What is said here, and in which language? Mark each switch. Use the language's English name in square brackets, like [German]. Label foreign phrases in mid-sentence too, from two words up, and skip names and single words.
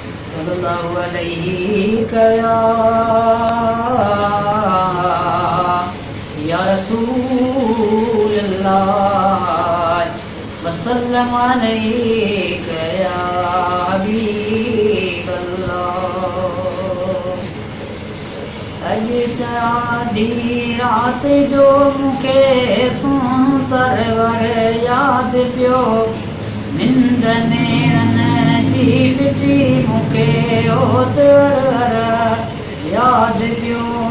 [Arabic] صلى الله عليك يا، يا رسول الله، وسلم عليك يا حبيب الله۔ [Sindhi] اڄ ته آڌي رات جو مونکي سهڻو سرور ياد پيو، ننڊ نيرن جي ڦٽي مونکي اوتر ياد پيو۔